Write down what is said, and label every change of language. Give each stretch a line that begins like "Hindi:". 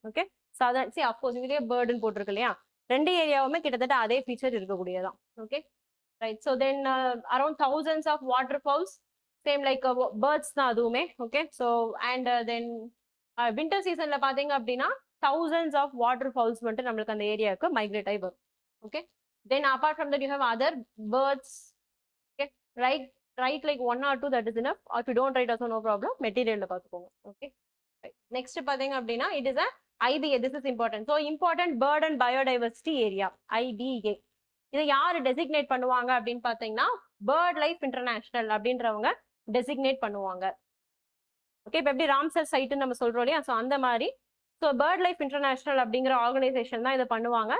Tamil: Okay, so அதான் C of course இதுலயே பேர்டுன்னு போட்டிருக்கு இல்லையா, 2 ஏரியாவுமே கிட்டத்தட்ட அதே feature இருக்கக்கூடியதான். Okay, right.
English: so then around thousands of water falls, same like birds
Tamil: தான் அதுவுமே. Okay, so and then winter சீசன்ல பாத்தீங்க அப்படின்னா thousands ஆஃப் வாட்டர் ஃபால்ஸ் வந்துட்டு நம்மளுக்கு அந்த ஏரியாவுக்கு மைக்ரேட் ஆகி வரும்.
English: Okay, then apart from that you have other birds. Okay, write like 1 or 2, that is enough. Or if you don't write also no problem, material பாத்துக்கோங்க. Okay, right. Next
Tamil: பாத்தீங்க அப்படின்னா
English: it is a IBA. This is important. So important bird and biodiversity area, IBA.
Tamil: இதை யாரு designate பண்ணுவாங்க அப்படின்னு பாத்தீங்கன்னா bird life international அப்படின்றவங்க designate பண்ணுவாங்க. ஓகே, இப்போ எப்படி ராம்சர் சைட்டுன்னு நம்ம சொல்றோம் இல்லையா, ஸோ அந்த மாதிரி ஸோ பேர்ட் லைஃப் இன்டர்நேஷனல் அப்படிங்கிற ஆர்கனைசேஷன் தான் இதை பண்ணுவாங்க.